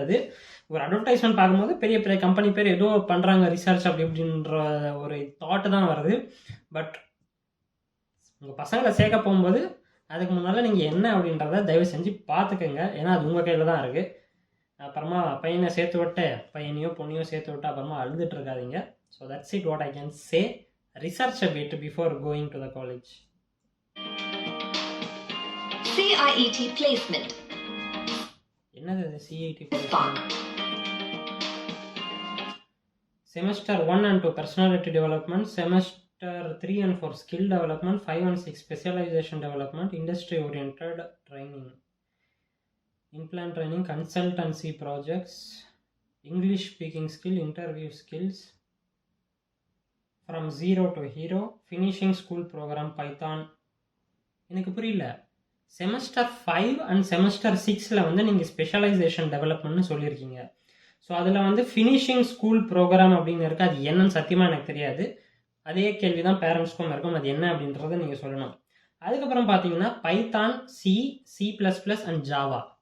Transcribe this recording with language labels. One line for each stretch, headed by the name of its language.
Tamil: அது ஒரு அட்வர்டைஸ்மெண்ட் பார்க்கும்போது பெரிய பெரிய கம்பெனி பேர் ஏதோ பண்ணுறாங்க ரிசர்ச் அப்படி இப்படின்ற ஒரு தாட்டு தான் வருது. பட் உங்கள் பசங்களை சேர்க்க போகும்போது அதுக்கு முன்னால் நீங்கள் என்ன அப்படின்றத தயவு செஞ்சு பார்த்துக்கோங்க. ஏன்னா அது உங்கள் கையில் தான் இருக்குது. அப்புறமா பையனை சேர்த்து விட்டு, பையனையோ பொண்ணையோ சேர்த்து விட்டு அப்புறமா அழுதுட்டு இருக்காதீங்க.
English: So that's it what I can say. Research a bit before going to the college. CIET placement.
Tamil: என்னது CIET placement?
English: Semester 1 and 2 personality development, Semester 3 and 4 skill development, 5 and 6 specialization development, industry oriented training, in-plan training, consultancy projects, English speaking skill, interview skills, from zero to hero, finishing school program Python.
Tamil: எனக்கு புரியல. Semester 5 and semester 6ல் வந்து நீங்கள் specialisation டெவலப்மெண்ட்னு சொல்லியிருக்கீங்க. So அதில் வந்து finishing school program அப்படின்னு இருக்குது. அது என்னன்னு சத்தியமாக எனக்கு தெரியாது. அதே கேள்வி தான் பேரண்ட்ஸ்க்கும் இருக்கும். அது என்ன அப்படின்றத நீங்கள் சொல்லணும். அதுக்கப்புறம் பார்த்தீங்கன்னா பைத்தான், C++ அண்ட் ஜாவா.